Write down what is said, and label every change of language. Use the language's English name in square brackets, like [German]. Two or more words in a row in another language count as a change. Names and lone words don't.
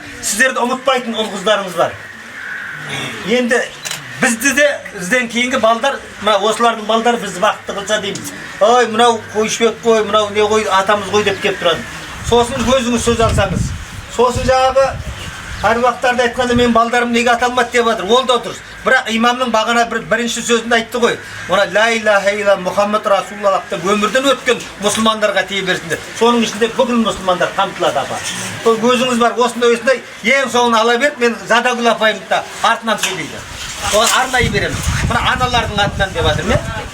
[Kazakh] Сіздерді ұмытпайтын ұл қыздарыңыз бар. Енді бізді де бізден кейінгі балдар, мына осылардың балдары бізді бақытты қылса дейміз. Ой, мынау қойшыбек қой, мынау не қой, атамыз қой деп келіп тұрады. Сосын өзіңіз сөз алсаңыз. Сосын жаңағы әруақтарды айтқанда мен балдарым неге аталмады деп жатыр. Ол да отырсыз. Бірақ имамның бағана бірінші сөзінде айтты ғой. Ona [Arabic] لا إله إلا الله محمد رسول الله [Kazakh] деп өмірден өткен мұсылмандарға тие берсін. Соның ішінде бүкіл мұсылмандар қамтылады апа. Сол өзіңіз бар, осындай ең соңын ала беріп, мен Задагүл апайым да артынан сөйлейді. Оған арнайы беремін. Мына аналардың атынан деп жатыр мен.